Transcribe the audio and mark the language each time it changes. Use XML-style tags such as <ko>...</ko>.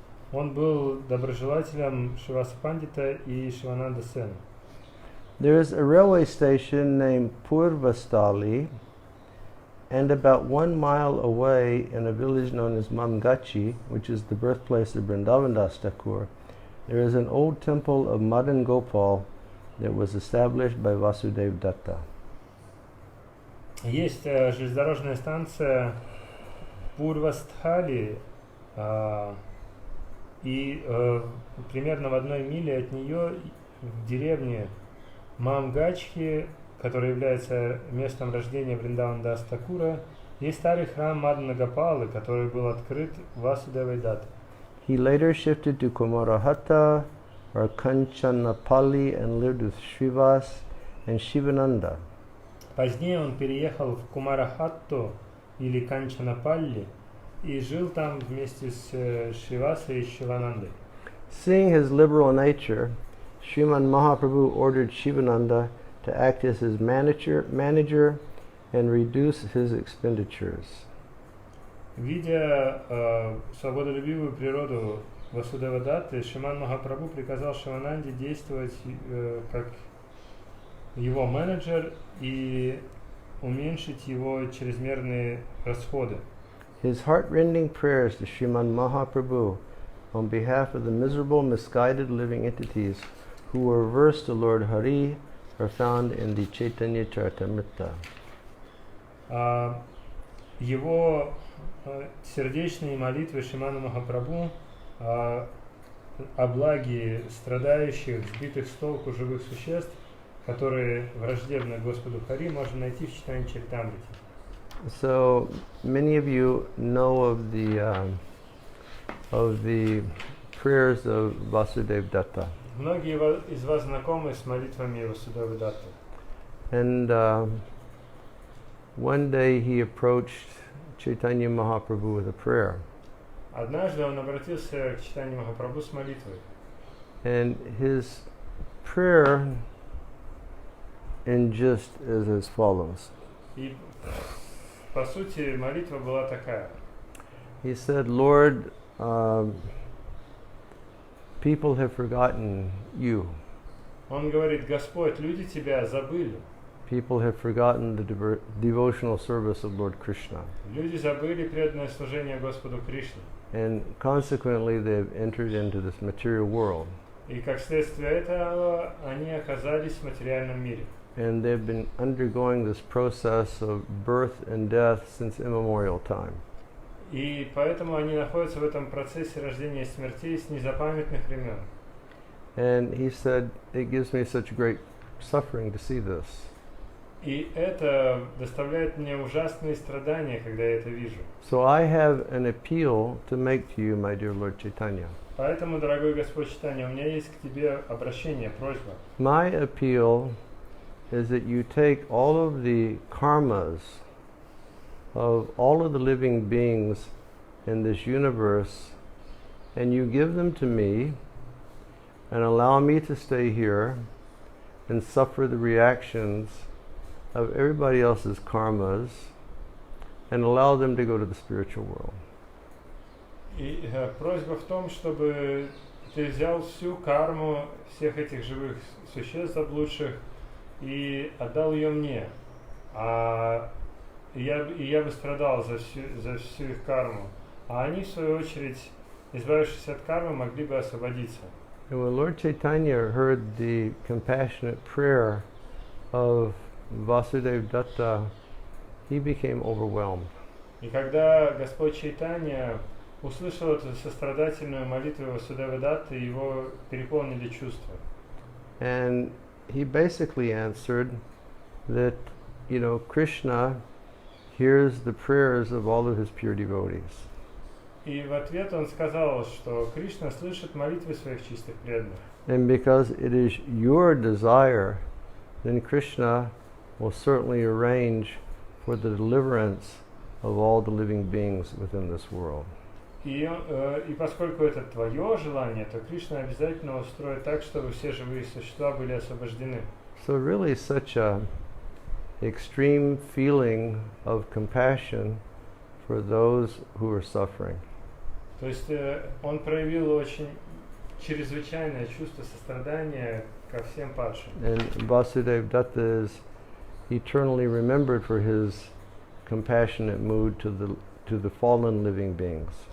<ru>Он был доброжелателем Шриваса Пандита и Шивананда Сена.</ru> <en>There is a railway station named Purvastali, and about 1 mile away in a village known as Mamgachi, which is the birthplace of Vrindavan Das Thakur, there is an old temple of Madan Gopal that was established by Vasudev Datta.</en> <ru>Есть железнодорожная станция Пурвастхали, и примерно в 1 миле от нее в деревне Мамгачхи, которая является местом рождения Вриндавана Дас Такура, есть старый храм Мадана Гопалы, который был открыт Васудевой Даттой.</ru> <en>He later shifted to Kumarahata or Kanchanapalli and lived with Srivas and Shivananda.</en> <ru>Позднее он переехал в Кумарахатту или Канчанапалли и жил там вместе с Шривасой и Шиванандой.</ru> <en>Seeing his liberal nature, Sriman Mahaprabhu ordered Shivananda to act as his manager and reduce his expenditures.</en> <ru>Видя свободолюбивую природу Васудева Датты, Шриман Махапрабху приказал Шивананде действовать как его менеджер и уменьшить его чрезмерные расходы.</ru> <en>His heart-rending prayers to Sriman Mahaprabhu on behalf of the miserable, misguided living entities who were versed to Lord Hari are found in the Chaitanya Charitamrita.</en> <ru>Его сердечные молитвы Шриману Махапрабху о благе страдающих, сбитых с толку живых существ, которые враждебны Господу Хари, можно найти в Чайтанья Чаритамрите.</ru> <en>So many of you know of the prayers of Vasudeva Datta.</en> <ru>Многие из вас знакомы с молитвами Васудевы Датты.</ru> <en>And one day he approached Chaitanya Mahaprabhu with a prayer.</en> <ru>Однажды он обратился к Чайтанье Махапрабху с молитвой.</ru> <en>And his prayer in just is as follows.</en> <ru>И по сути молитва была такая.</ru> <en>He said, Lord, people have forgotten you.</en> <ru>Он говорит: Господь, люди тебя забыли.</ru> <en>People have forgotten the devotional service of Lord Krishna.</en> <ru>Люди забыли преданное служение Господу Кришне.</ru> <en>And consequently, they've entered into this material world.</en> <ru>И как следствие этого они оказались в материальном мире.</ru> <en>And they've been undergoing this process of birth and death since immemorial time.</en> <ru>И поэтому они находятся в этом процессе рождения и смертей с незапамятных времен.</ru> <en>And he said, it gives me such great suffering to see this.</en> <ru>И это доставляет мне ужасные страдания, когда я это вижу.</ru> <en>So I have an appeal to make to you, my dear Lord Chaitanya.</en> <ru>Поэтому, дорогой Господь Чайтанья, у меня есть к тебе обращение, просьба.</ru> <en>My appeal is that you take all of the karmas of all of the living beings in this universe and you give them to me and allow me to stay here and suffer the reactions of everybody else's karmas and allow them to go to the spiritual world.</en> <ru>И просьба в том, чтобы ты взял всю карму всех этих живых существ заблудших и отдал ее мне. Я бы страдал за всю их карму. А они, в свою очередь, избавившись от кармы, могли бы освободиться.</ru> <en>And when Lord Chaitanya heard the compassionate prayer of Vasudeva Datta, he became overwhelmed.</en> <ru>И когда Господь Чайтанья услышал эту сострадательную молитву Васудевы Датты, его переполнили чувства.</ru> <en>And he basically answered that, Krishna hears the prayers of all of his pure devotees.</en> <ru>И в ответ он сказал, что Кришна слышит молитвы своих чистых преданных.</ru> <en>And because it is your desire, then Krishna will certainly arrange for the deliverance of all the living beings within this world.</en> <ru>И поскольку это твое желание, то Кришна обязательно устроит так, чтобы все живые существа были освобождены.</ru> <en>So really such a extreme feeling of compassion for those who are suffering.</en> <ru>То есть он проявил очень чрезвычайное чувство сострадания ко всем падшим.</ru> <en>And Vasudeva Datta is eternally remembered for his compassionate mood to the fallen living beings.</en>